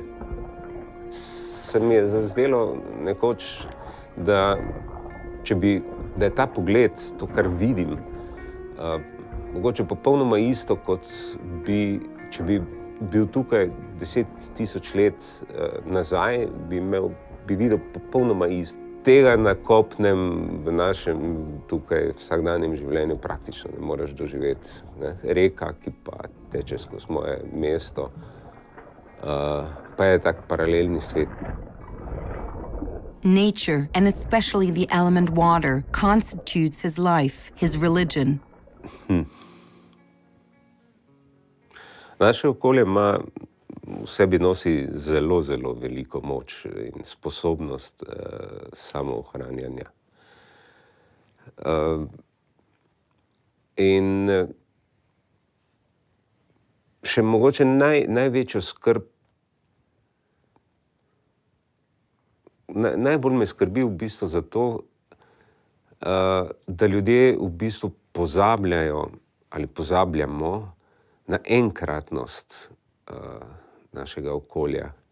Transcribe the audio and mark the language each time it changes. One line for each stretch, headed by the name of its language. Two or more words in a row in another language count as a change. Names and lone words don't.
Slovenian: Se mi je zazdelo nekoč, da je ta pogled, to, kar vidim, mogoče popolnoma isto, kot če bi bil tukaj 10.000 let nazaj, bi videl popolnoma isto. Tega na kopnem v našem tukaj vsakdanjem življenju praktično ne moreš doživeti. Ne? Reka, ki pa teče skozi moje mesto, pa je tak paralelni svet.
English: Nature, and especially the element water, constitutes his life, his religion.
Slovenian: Naše okolje ima v sebi nosi zelo, zelo veliko moč in sposobnost samoohranjanja. In še mogoče največjo skrb, najbolj me skrbi v bistvu zato, da ljudje v bistvu pozabljajo ali pozabljamo na enkratnost našega okolja.